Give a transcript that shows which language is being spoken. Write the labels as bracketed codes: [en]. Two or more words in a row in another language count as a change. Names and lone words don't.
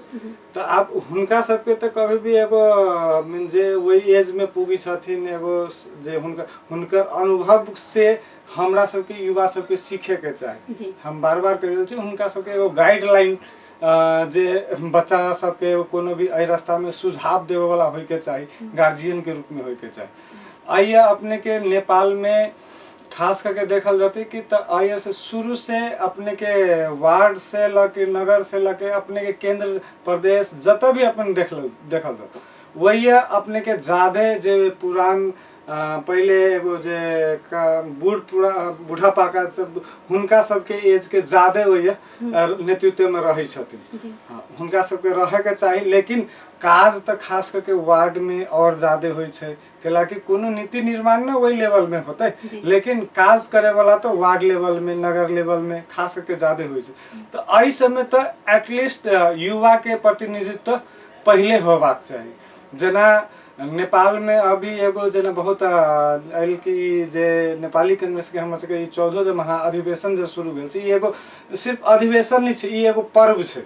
[mai] तो आब हुनका सबके तो कभी भी एगो जे वही एज में पुगी छथिन एगो जे हुनकर अनुभव से हमरा सबके युवा सबके सीखे के चाही। हम बार बार कहि रहल छी हुनका सबके एगो गाइडलाइन जे बच्चा सबके कोनो भी एहि रास्ता में सुझाव देवे वाला होय के चाही, गार्जियन के रूप में होय के चाही। आइए अपने के नेपाल में खास करके देखल जाती कि आइए से शुरू से अपने के वार्ड से लके नगर से लके अपने के केंद्र प्रदेश जत भी अपन देखल जात वही अपने के ज्यादा जे पुरान पहले एगो जे बूढ़ा पाका सब हुनका सबके एज के ज्यादा वही नेतृत्व में रहे छथिन। हुनका सबके रहे के चाही, लेकिन काज तो खास करके वार्ड में और ज्यादा होय छै कैलाकि कोनो नीति निर्माण ना वही लेवल में होते, लेकिन काज करे वाला तो [en] ward level [mai] में नगर लेवल में खास करके ज्यादा होय छै। तो एहि समय तो एटलीस्ट युवा के प्रतिनिधित्व पहले होबाक चाही। जना नेपाल में अभी एगो जना बहुत आयल कि जे नेपाली कांग्रेस के हमर सबके 14 जे महाअधिवेशन जे शुरू भेल छै, एगो सिर्फ अधिवेशन नहीं छै, एगो पर्व छै।